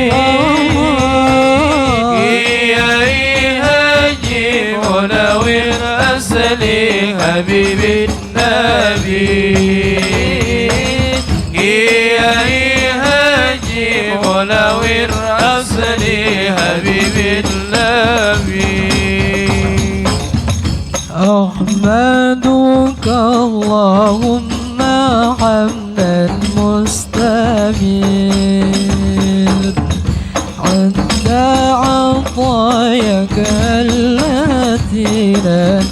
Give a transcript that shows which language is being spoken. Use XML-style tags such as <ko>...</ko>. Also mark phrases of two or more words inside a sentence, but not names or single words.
<ar>Kiai Haji Munawir Asli Habibin Nabi, Kiai Haji Munawir Asli Habibin Nabi. أحمدك اللهم حمدا مستمر عند عطاياك التي لا</ar>